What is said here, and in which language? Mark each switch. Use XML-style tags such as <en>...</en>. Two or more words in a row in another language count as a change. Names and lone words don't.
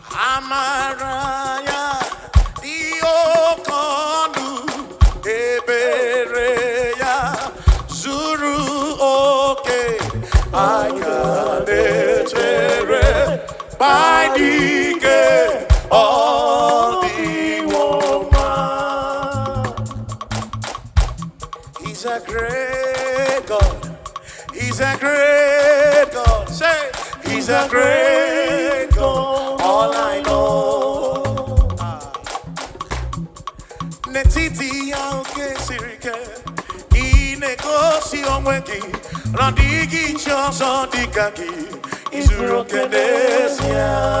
<ig>Amara ya dị oke ọnụ, ebere ya zuru oke. Anyị ga na-echere</ig> <en>by the gate of the woman. He's a great God. He's a great God. Say, "He's a great God." All I know. Ah.</en> <ig>N'etiti ya oke siri ike, ị na-egosi onwe gị, na ọ dịghị chi ọzọ dị ka gị. Ị zuru oke n'ezie.</ig>